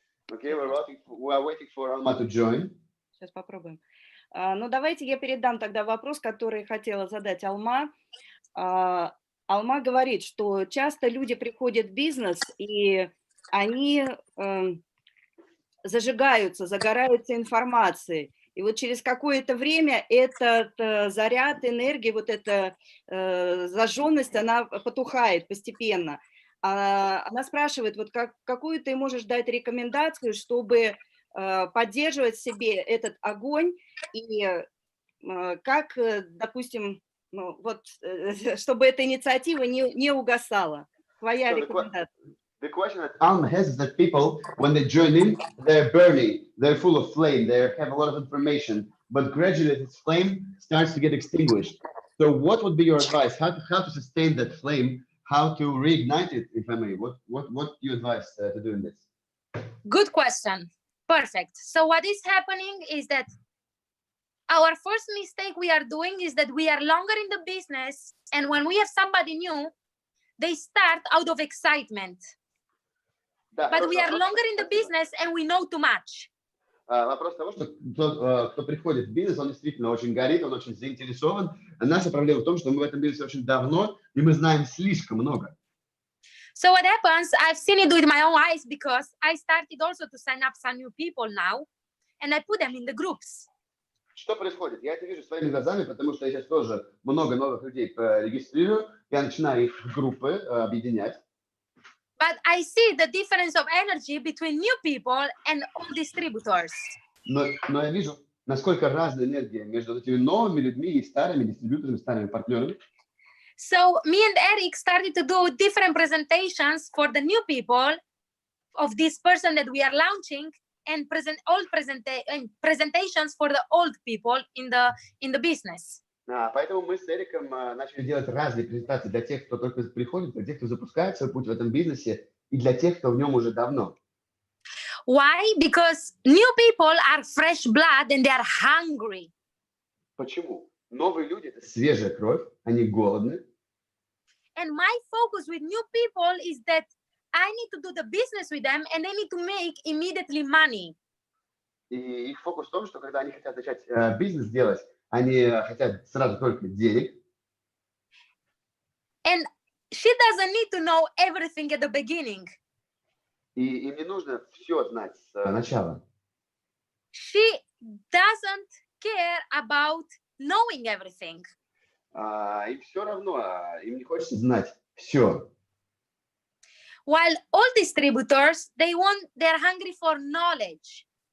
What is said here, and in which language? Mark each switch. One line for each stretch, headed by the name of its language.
English: Okay, we are waiting for Alma to join.
Russian: Сейчас попробуем. Ну, давайте я передам тогда вопрос, который хотела задать Алма. Алма говорит, что часто люди приходят в бизнес, и они загораются информацией. И вот через какое-то время этот заряд энергии, вот эта зажженность, она потухает постепенно. Она спрашивает, вот какую ты можешь дать рекомендацию, чтобы поддерживать в себе этот огонь, и как, допустим, ну, вот, чтобы эта инициатива не угасала. Твоя рекомендация.
English: The question that Alma has is that people, when they join in, they're burning, they're full of flame, they have a lot of information, but gradually this flame starts to get extinguished. So what would be your advice? How to sustain that flame? How to reignite it, if I may? What do you advise to do in this? Good question. Perfect. So what is happening is that our first mistake we are doing is that we are longer in the business, and when we have somebody new, they start out of excitement. But we are longer in the business and we know too much.
Russian: Вопрос того, что тот, кто приходит в бизнес, он действительно очень горит, он очень заинтересован. А наша проблема в том, что мы в этом бизнесе очень давно, и мы знаем слишком много.
English: So what happens, I've seen it with my own eyes, because I started also to sign up some new people now, and I put them in the groups.
Russian: Что происходит? Я это вижу своими глазами, потому что я сейчас тоже много новых людей регистрирую, я начинаю их в группы объединять.
English: But I see the difference of energy between new people and old distributors.
Russian: Но я вижу, насколько разная энергия между этими новыми людьми и старыми дистрибьюторами, старыми партнерами.
English: So me and Eric started to do different presentations for the new people of this person that we are launching, and presentations for the old people in the business.
Russian: Поэтому мы с Эриком начали делать разные презентации для тех, кто только приходит, для тех, кто запускает свой путь в этом бизнесе, и для тех, кто в нем уже давно.
English: Why? Because new people are fresh blood and they are hungry.
Russian: Почему? Новые люди — это свежая кровь, они голодны.
English: And my focus with new people is that I need to do the business with them, and they need to make immediately money.
Russian: И их фокус в том, что когда они хотят начать бизнес делать, они хотят сразу только денег.
English: And she doesn't need to know everything at the beginning.
Russian: И им не нужно все знать с начала.
English: She doesn't care about knowing everything.
Russian: Им все равно, им не хочется знать все.
English: While all distributors, they're hungry for knowledge.